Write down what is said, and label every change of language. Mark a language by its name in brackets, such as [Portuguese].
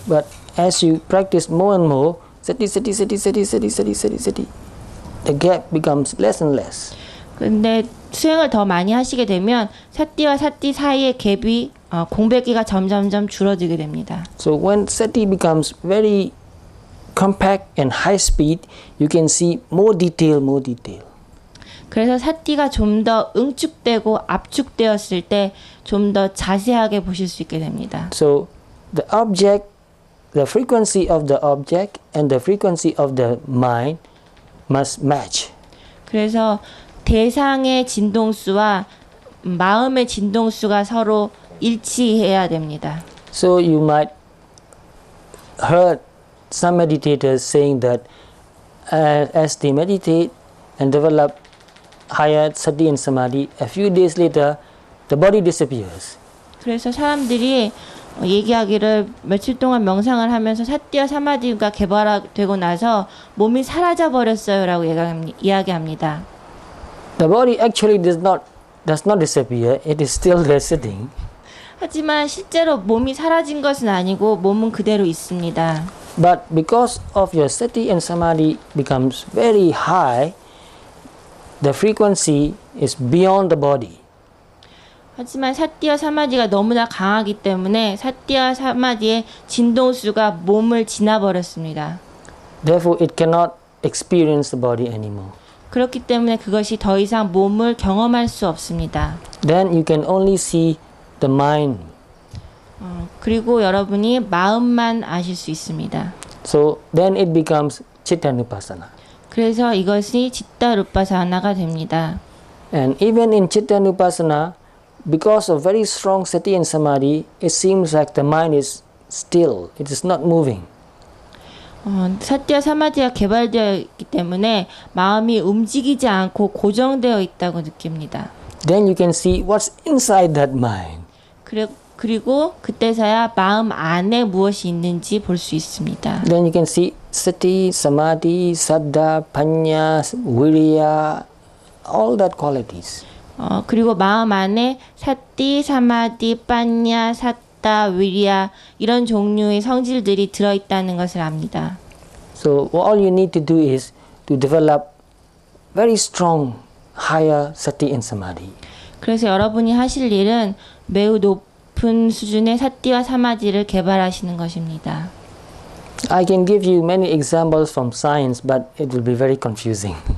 [English] But as you practice more and more, sati, the gap becomes less and less. [Korean] 근데 수행을 더 많이 하시게 되면 사띠와 사띠 사이의 갭이 공백기가 점점점 줄어들게 됩니다. [English] So when sati becomes very compact and high speed, you can see more detail. [Korean] 그래서 사띠가 좀 더 응축되고 압축되었을 때 좀 더 자세하게 보실 수 있게 됩니다. [English] So the object, the frequency of the object and the frequency of the mind must match. [Korean] 그래서 대상의 진동수와 마음의 진동수가 서로 일치해야 됩니다. [English] So you might heard some meditators saying that as they meditate and develop higher sati and samadhi, a few days later the body disappears. [Korean] 그래서 사람들이 얘기하기를 며칠 동안 명상을 하면서 사띠와 사마디가 개발되고 나서 몸이 사라져 버렸어요라고 이야기합니다. [English] The body actually does not disappear. It is still there sitting. [Korean] 하지만 실제로 몸이 사라진 것은 아니고 몸은 그대로 있습니다. [English] But because of your sati and samadhi becomes very high, the frequency is beyond the body. [Korean] 하지만 사띠와 사마디가 너무나 강하기 때문에 사띠와 사마디의 진동수가 몸을 지나버렸습니다. [English] Therefore, it cannot experience the body anymore. [Korean] 그렇기 때문에 그것이 더 이상 몸을 경험할 수 없습니다. [English] Then you can only see the mind. [Korean] 그리고 여러분이 마음만 아실 수 있습니다. [English] So then it becomes Chittanupassana. [Korean] 그래서 이것이 지ttarupassana가 됩니다. [English] And even in Chittanupassana, because of very strong sati and samadhi, it seems like the mind is still. It is not moving. [Korean] 사띠와 사마디가 개발되어 있기 때문에 마음이 움직이지 않고 고정되어 있다고 느낍니다. [English] Then you can see what's inside that mind. [Korean] 그리고 그때서야 마음 안에 무엇이 있는지 볼 수 있습니다. [English] Then you can see sati, samadhi, saddha, panya, virya, all that qualities. [Korean] 그리고 마음 안에 사띠, 사마디, 빠냐, 사따, 위리야 이런 종류의 성질들이 들어있다는 것을 압니다. [English] So all you need to do is to develop very strong, higher sati and samadhi. [Korean] 그래서 여러분이 하실 일은 매우 높은 수준의 사띠와 사마디를 개발하시는 것입니다. [English] I can give you many examples from science, but it will be very confusing.